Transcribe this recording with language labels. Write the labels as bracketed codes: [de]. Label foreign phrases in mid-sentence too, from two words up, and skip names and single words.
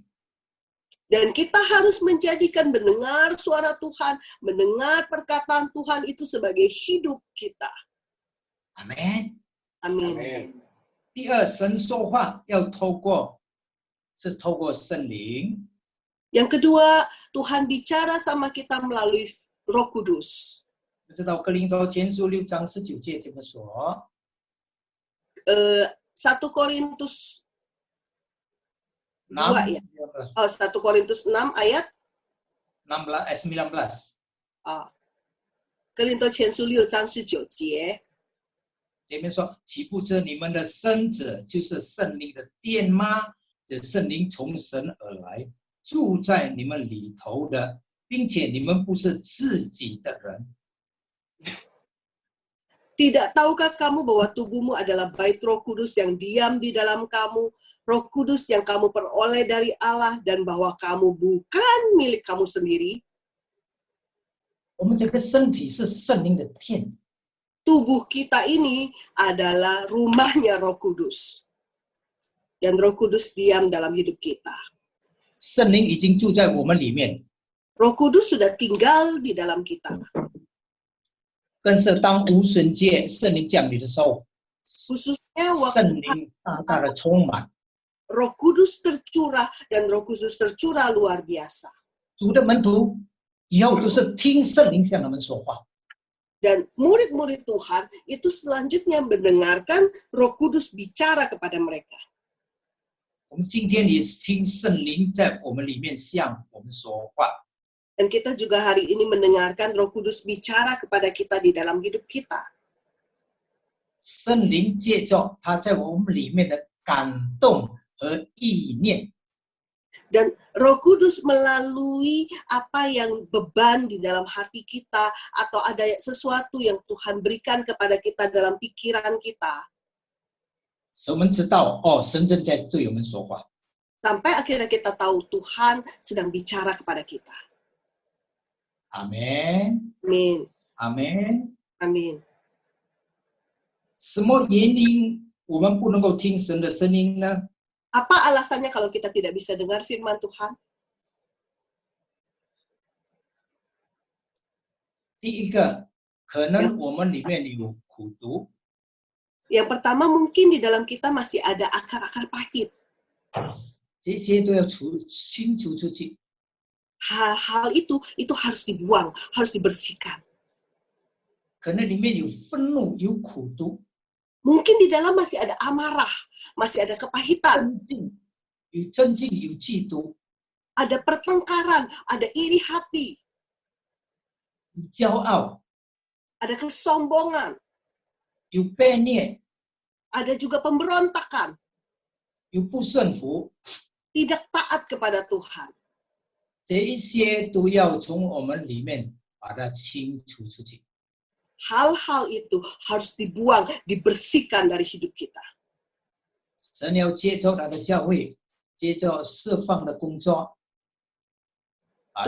[id] Dan kita harus menjadikan mendengar suara Tuhan, mendengar perkataan Tuhan itu sebagai hidup kita. [zh] 阿门。 [id] Amin. [zh] 第二，神说话要透过圣灵。 [id] Yang kedua, Tuhan bicara sama kita melalui Roh Kudus. [zh] 我知道哥林多前书6章19节这么说。 [id] 1 Korintus 2 ya. 1 Korintus 6 ayat 19。 [zh] 哥林多前书6章19节。前面说，岂不知你们的生者就是圣灵的殿吗？这圣灵从神而来，住在你们里头的，并且你们不是自己的人。 [id] Tidak tahukah kamu bahwa tubuhmu adalah bait Roh Kudus yang diam di dalam kamu, Roh Kudus yang kamu peroleh dari Allah, dan bahwa kamu bukan milik kamu sendiri? [zh] 我们这个身体是圣灵的殿， [id] Tubuh kita ini adalah rumahnya Roh Kudus. Dan Roh Kudus diam dalam hidup kita. [zh] 圣灵已经住在我们里面。 [id] Roh Kudus sudah tinggal di dalam kita. [zh] 更是当无神界圣灵降临的时候， [id] Khususnya [zh] 圣 [id] waktu [zh] 灵大大的充满， [id] Roh Kudus tercurah dan Roh Kudus tercurah luar biasa. [zh] 主的门徒以后都是听圣灵向他们说话。 [id] Dan murid-murid Tuhan itu selanjutnya mendengarkan Roh Kudus bicara kepada mereka. [zh] 我们今天也听圣灵在我们里面向我们说话。 [id] Dan kita juga hari ini mendengarkan Roh Kudus bicara kepada kita di dalam hidup kita. [zh] 圣灵借着他在我们里面的感动和意念， [id] Dan Roh Kudus melalui apa yang beban di dalam hati kita atau ada sesuatu yang Tuhan berikan kepada kita dalam pikiran kita. [zh] 使我们知道哦，神正在对我们说话。 [id] Sampai akhirnya kita tahu Tuhan sedang bicara kepada kita. [zh] 阿门， [id] Amin. [zh] 阿门。 [id] Amin. [zh] 什么原因我们不能够听神的声音呢？ [id] Apa alasannya kalau kita tidak bisa dengar firman Tuhan? [zh] 第一个，可能我们里面有苦毒， [id] Yang pertama mungkin di dalam kita masih ada akar-akar pahit. [zh] 这些都要清除出去。 [id] Hal-hal itu harus dibuang, harus dibersihkan. [zh] 可能里面有愤怒，有苦毒， [id] Mungkin di dalam masih ada amarah, masih ada kepahitan, [zh] 有争竞，有嫉妒， [id] ada pertengkaran, ada iri hati, [zh] 有骄傲， [id] ada kesombongan, [zh] 有悖逆， [id] ada juga pemberontakan, [zh] 有不顺服， [id] tidak taat kepada Tuhan. [zh] 这一些都要从我们里面把它清除出去。 [id] Hal-hal itu harus dibuang, dibersihkan dari hidup kita. [zh] 神要接受他的教会，接受释放的工作，把